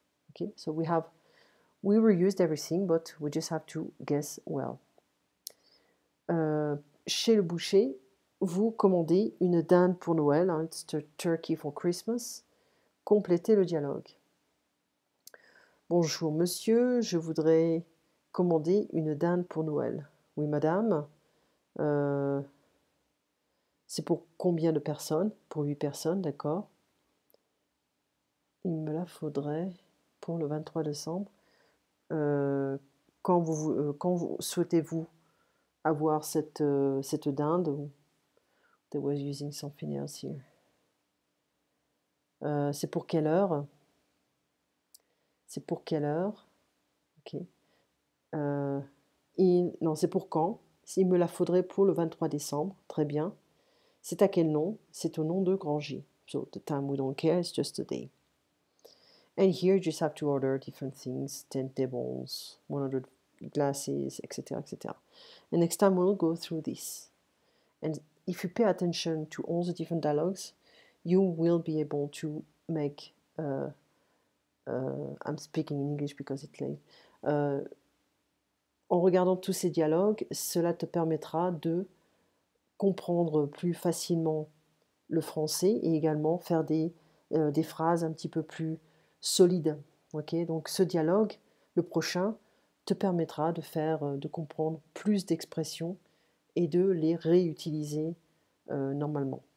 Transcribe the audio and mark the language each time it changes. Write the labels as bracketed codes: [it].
[en] Okay, so we reused everything, but we just have to guess well. [fr] Chez le boucher, vous commandez une dinde pour Noël, hein, [en] it's the turkey for Christmas. [fr] Complétez le dialogue. Bonjour monsieur, je voudrais commander une dinde pour Noël. Oui madame. C'est pour combien de personnes? Pour 8 personnes, d'accord. Il me la faudrait pour le 23 décembre. Quand souhaitez-vous avoir cette dinde? [en] They was using something else here. [fr] C'est pour quelle heure? C'est pour quelle heure? Ok. Non, c'est pour quand? Il me la faudrait pour le 23 décembre. Très bien. C'est à quel nom? C'est au nom de Grand J. [en] So the time we don't care, it's just a day. And here you just have to order different things, 10 tables, 100 glasses, etc., etc. And next time we'll go through this. And if you pay attention to all the different dialogues, you will be able to make, I'm speaking in English because it's late. [fr] En regardant tous ces dialogues, cela te permettra de comprendre plus facilement le français et également faire des phrases un petit peu plus solides. Okay, donc ce dialogue, le prochain, te permettra de comprendre plus d'expressions et de les réutiliser normalement.